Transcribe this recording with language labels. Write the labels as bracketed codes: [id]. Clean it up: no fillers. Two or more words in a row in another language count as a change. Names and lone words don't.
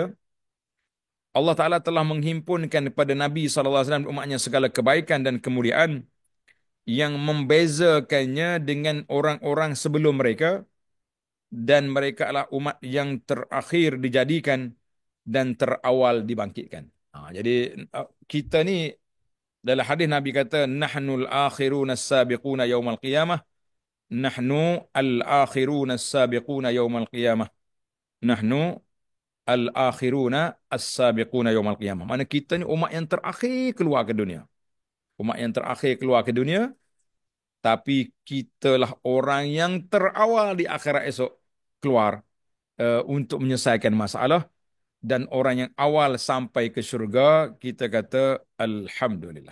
[ms] Allah Ta'ala telah menghimpunkan kepada Nabi SAW umatnya segala kebaikan dan kemuliaan yang membezakannya dengan orang-orang sebelum mereka, dan mereka adalah umat yang terakhir dijadikan dan terawal dibangkitkan. Jadi kita ni dalam hadis Nabi kata [ar] نحن الآخرون السابقون يوم القيامة، نحن الآخرون السابقون يوم القيامة، نحن الآخرون السابقون يوم القيامة. [ms] Mana kita ni umat yang terakhir keluar ke dunia. Umat yang terakhir keluar ke dunia, tapi kitalah orang yang terawal di akhirat esok keluar untuk menyelesaikan masalah, dan orang yang awal sampai ke syurga kita kata alhamdulillah.